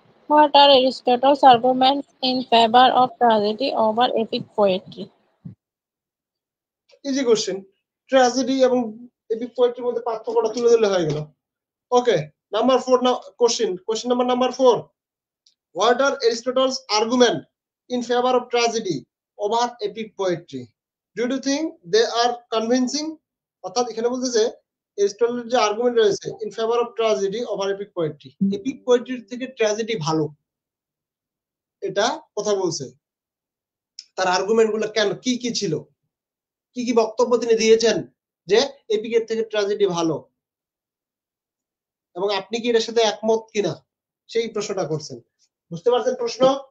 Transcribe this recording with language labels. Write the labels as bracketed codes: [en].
[en] What are Aristotle's arguments in favor of tragedy over epic poetry? [bn] Easy question. Tragedy এবং epic পোয়েট্রির মধ্যে পার্থক্যটা তুলে ধরলে হয়ে গেল। [en] Okay, number 4 না question number 4, what are Aristotle's argument in favor of tragedy over epic poetry? Do you think they are convincing? [bn] অর্থাৎ এখানে বলতেছে এরিস্টটলের যে আর্গুমেন্ট রয়েছে [en] in favour of tragedy over epic poetry, [bn] epic পোয়েট্রির থেকে ট্র্যাজেডি ভালো, এটা কথা বলছে। তার আর্গুমেন্ট গুলো কেন, কি কি ছিল, কি কি বক্তব্য তিনি দিয়েছেন যে এপিকের থেকে ট্র্যাজেডি ভালো, এবং আপনি কি এর সাথে একমত কিনা সেই প্রশ্নটা করছেন। বুঝতে পারছেন প্রশ্ন?